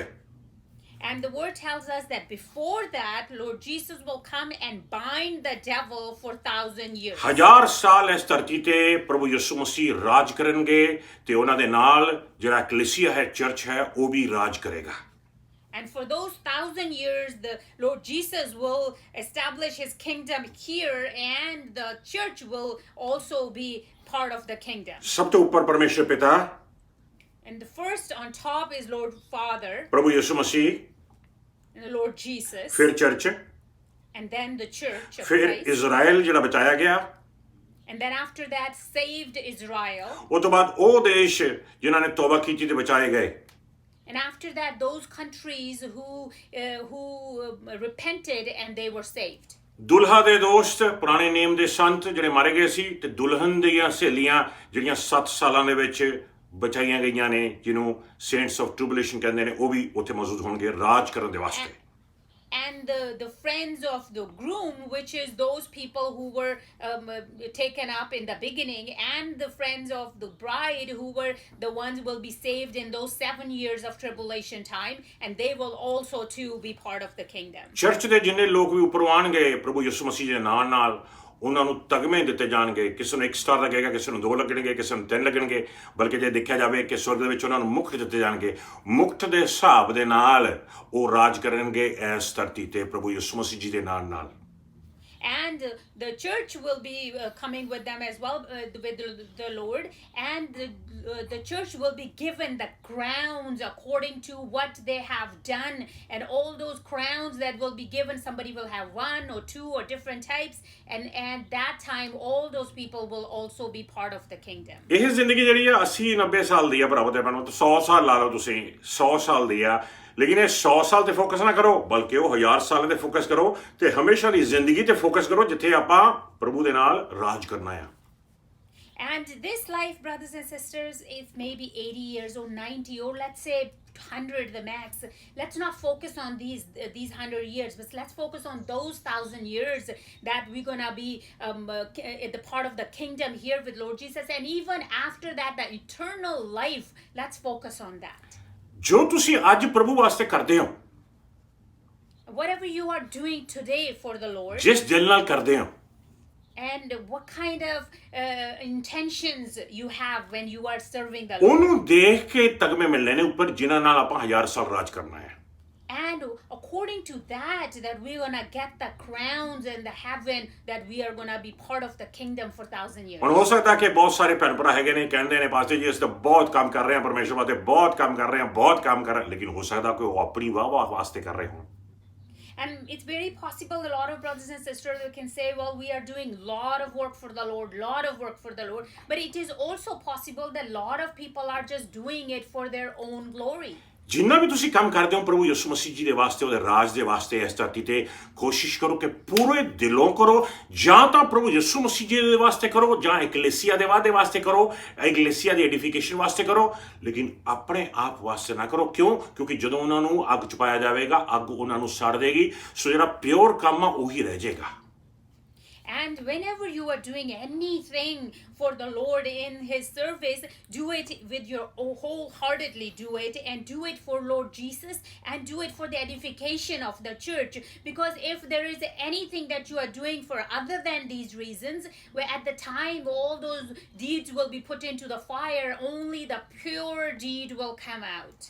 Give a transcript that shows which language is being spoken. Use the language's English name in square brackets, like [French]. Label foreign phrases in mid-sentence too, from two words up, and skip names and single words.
[English] And the word tells us that before that, Lord Jesus will come and bind the devil for 1,000 years. [Punjabi] 1000 ਸਾਲ ਇਸ ਧਰਤੀ ਤੇ ਪ੍ਰਭੂ ਯਿਸੂ ਮਸੀਹ ਰਾਜ ਕਰਨਗੇ ਤੇ ਉਹਨਾਂ ਦੇ ਨਾਲ ਜਿਹੜਾ ਕਲੀਸਿਆ ਹੈ, ਚਰਚ ਹੈ, ਉਹ ਵੀ ਰਾਜ ਕਰੇਗਾ। [English] And for those 1,000 years, the Lord Jesus will establish his kingdom here, and the church will also be part of the kingdom. [Punjabi] ਸਭ ਤੋਂ ਉੱਪਰ ਪਰਮੇਸ਼ਰ ਪਿਤਾ, [English] And the first on top is Lord Father, [Punjabi] ਪ੍ਰਭੂ ਯਿਸੂ ਮਸੀਹ, [English] and the Lord Jesus, [Punjabi] ਫਿਰ ਚਰਚ, [English] and then the church of [Punjabi] ਫਿਰ [English] Christ. [Punjabi] ਇਜ਼ਰਾਈਲ ਜਿਹੜਾ ਬਚਾਇਆ ਗਿਆ, [English] And then after that, saved Israel. [Punjabi] ਉਹ ਤੋਂ ਬਾਅਦ ਉਹ ਦੇਸ਼ ਜਿਨ੍ਹਾਂ ਨੇ ਤੌਬਾ ਕੀਤੀ ਤੇ ਬਚਾਏ ਗਏ। [English] And after that, those countries who repented and they were saved. [Punjabi] ਦੁਲਹਾ ਦੇ ਦੋਸਤ, ਪੁਰਾਣੇ ਨੇਮ ਦੇ ਸੰਤ ਜਿਹੜੇ ਮਾਰੇ ਗਏ ਸੀ, ਤੇ ਦੁਲਹਨ ਦੀਆਂ ਸਹੇਲੀਆਂ ਜਿਹੜੀਆਂ 7 ਸਾਲਾਂ ਦੇ ਵਿੱਚ ਬਚਾਈਆਂ ਗਈਆਂ ਨੇ, ਜਿਹਨੂੰ [English] saints of tribulation [Punjabi] ਕਹਿੰਦੇ ਨੇ, ਉਹ ਵੀ ਉੱਥੇ ਮੌਜੂਦ ਹੋਣਗੇ ਰਾਜ ਕਰਨ ਦੇ ਵਾਸਤੇ। [English] And the friends of the groom, which is those people who were taken up in the beginning, and the friends of the bride who were the ones will be saved in those 7 years of tribulation time, and they will also too be part of the kingdom. [Punjabi] ਚਰਚ ਦੇ ਜਿੰਨੇ ਲੋਕ ਵੀ ਉੱਪਰੋਂ ਆਉਣਗੇ ਪ੍ਰਭੂ ਯਿਸੂ ਮਸੀਹ ਦੇ ਨਾਂ ਨਾਲ, ਉਹਨਾਂ ਨੂੰ ਤਗਮੇ ਦਿੱਤੇ ਜਾਣਗੇ। ਕਿਸੇ ਨੂੰ 1 ਸਟਾਰ ਲੱਗੇਗਾ, ਕਿਸੇ ਨੂੰ 2 ਲੱਗਣਗੇ, ਕਿਸੇ ਨੂੰ 3 ਲੱਗਣਗੇ। ਬਲਕਿ ਜੇ ਦੇਖਿਆ ਜਾਵੇ ਕਿ ਸਵਰਗ ਦੇ ਵਿੱਚ ਉਹਨਾਂ ਨੂੰ ਮੁਕਟ ਦਿੱਤੇ ਜਾਣਗੇ। ਮੁਕਟ ਦੇ ਹਿਸਾਬ ਦੇ ਨਾਲ ਉਹ ਰਾਜ ਕਰਨਗੇ ਇਸ ਧਰਤੀ ਤੇ ਪ੍ਰਭੂ ਯਿਸੂ ਮਸੀਹ ਜੀ ਦੇ ਨਾਂ ਨਾਲ। [English] And the church will be coming with them as well, with the Lord, and the church will be given the crowns according to what they have done, and all those crowns that will be given, somebody will have 1 or 2 or different types, and that time all those people will also be part of the kingdom. [Punjabi] ਇਹ ਜ਼ਿੰਦਗੀ ਜਿਹੜੀ ਆ 80-90 ਸਾਲ ਦੀ ਆ ਭਰਾਵੋ ਤੇ ਭੈਣੋ, 100 ਸਾਲ ਲਾ ਲਓ ਤੁਸੀਂ, 100 ਸਾਲ ਦੀ ਆ। ਲੇਕਿਨ ਇਹ 100 ਸਾਲ ਤੇ ਫੋਕਸ ਨਾ ਕਰੋ, ਬਲਕਿ ਉਹ 1000 ਸਾਲਾਂ ਤੇ ਫੋਕਸ ਕਰੋ ਤੇ ਹਮੇਸ਼ਾ ਦੀ ਜ਼ਿੰਦਗੀ ਤੇ ਫੋਕਸ ਕਰੋ ਜਿੱਥੇ ਆਪਾਂ ਪ੍ਰਭੂ ਦੇ ਨਾਲ ਰਾਜ ਕਰਨਾ ਆ। [English] And this life, brothers and sisters, is maybe 80 years or 90 or let's say 100 the max. Let's not focus on these 100 years, but let's focus on those 1,000 years that we're gonna be the part of the kingdom here with Lord Jesus, and even after that, the eternal life. Let's focus on that. [Punjabi] ਜੋ ਤੁਸੀਂ ਅੱਜ ਪ੍ਰਭੂ ਵਾਸਤੇ ਕਰਦੇ ਹੋ, [English] Whatever you are doing today for the Lord, [Punjabi] ਜਿਸ ਦਿਲ ਨਾਲ ਕਰਦੇ ਹੋ, [English] and what kind of intentions you have when you are serving the Lord. [Punjabi] ਉਹਨੂੰ ਦੇਖ ਕੇ ਤਗਮੇ ਮਿਲਣੇ ਨੇ ਉੱਪਰ, ਜਿਨ੍ਹਾਂ ਨਾਲ ਆਪਾਂ 1000 ਸਾਲ ਰਾਜ ਕਰਨਾ ਹੈ। [English] And according to that we're gonna get the crowns in the heaven, that we are gonna be part of the kingdom for 1,000 years. [Punjabi] ਹੁਣ ਹੋ ਸਕਦਾ ਕਿ ਬਹੁਤ ਸਾਰੇ ਭੈਣ ਭਰਾ ਹੈਗੇ ਨੇ, ਕਹਿੰਦੇ ਨੇ ਪਾਸਟਰ ਜੀ ਅਸੀਂ ਤਾਂ ਬਹੁਤ ਕੰਮ ਕਰ ਰਹੇ ਹਾਂ ਪਰਮੇਸ਼ਰ ਵਾਸਤੇ, ਬਹੁਤ ਕੰਮ ਕਰ ਰਹੇ ਹਾਂ, ਬਹੁਤ ਕੰਮ ਕਰ ਰਹੇ ਹਾਂ, ਲੇਕਿਨ ਹੋ ਸਕਦਾ ਕਿ ਉਹ ਆਪਣੀ ਵਾਹ ਵਾਸਤੇ ਕਰ ਰਹੇ ਹੋਣ। [English] And it's very possible a lot of brothers and sisters can say, well, we are doing a lot of work for the Lord, lot of work for the Lord. But it is also possible that a lot of people are just doing it for their own glory. [Punjabi] ਜਿੰਨਾ ਵੀ ਤੁਸੀਂ ਕੰਮ ਕਰਦੇ ਹੋ ਪ੍ਰਭੂ ਯਿਸੂ ਮਸੀਹ ਜੀ ਦੇ ਵਾਸਤੇ, ਉਹਦੇ ਰਾਜ ਦੇ ਵਾਸਤੇ ਇਸ ਧਰਤੀ ਤੇ, ਕੋਸ਼ਿਸ਼ ਕਰੋ ਕਿ ਪੂਰੇ ਦਿਲੋਂ ਕਰੋ। ਜਾਂ ਤਾਂ ਪ੍ਰਭੂ ਯਿਸੂ ਮਸੀਹ ਜੀ ਦੇ ਵਾਸਤੇ ਕਰੋ, ਜਾਂ ਇਕਲੇਸੀਆ ਦੇ ਵਾਅਦੇ ਵਾਸਤੇ ਕਰੋ, ਇਕਲੇਸੀਆ ਦੀ ਐਡੀਫਿਕੇਸ਼ਨ ਵਾਸਤੇ ਕਰੋ, ਲੇਕਿਨ ਆਪਣੇ ਆਪ ਵਾਸਤੇ ਨਾ ਕਰੋ। ਕਿਉਂ? ਕਿਉਂਕਿ ਜਦੋਂ ਉਹਨਾਂ ਨੂੰ ਅੱਗ 'ਚ ਪਾਇਆ ਜਾਵੇਗਾ, ਅੱਗ ਉਹਨਾਂ ਨੂੰ ਸੜ ਦੇਗੀ। ਸੋ ਜਿਹੜਾ ਪਿਓਰ ਕੰਮ ਆ ਉਹੀ ਰਹਿ ਜਾਏਗਾ। [English] And whenever you are doing anything for the Lord in his service, do it with your wholeheartedly, do it, and do it for Lord Jesus, and do it for the edification of the church. Because if there is anything that you are doing for other than these reasons, where at the time all those deeds will be put into the fire, only the pure deed will come out.